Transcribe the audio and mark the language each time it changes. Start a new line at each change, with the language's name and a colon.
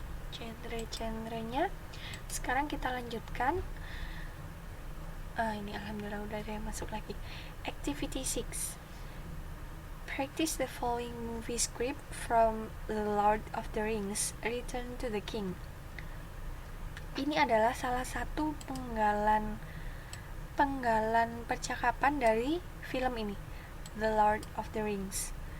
Indonesian: Genre-genrenya. Sekarang kita lanjutkan. Ini alhamdulillah udah ada yang masuk lagi.
English: Activity 6. Practice the following movie script from The Lord of the Rings, Return to the King.
Indonesian: Ini adalah salah satu penggalan percakapan dari film ini, The Lord of the Rings.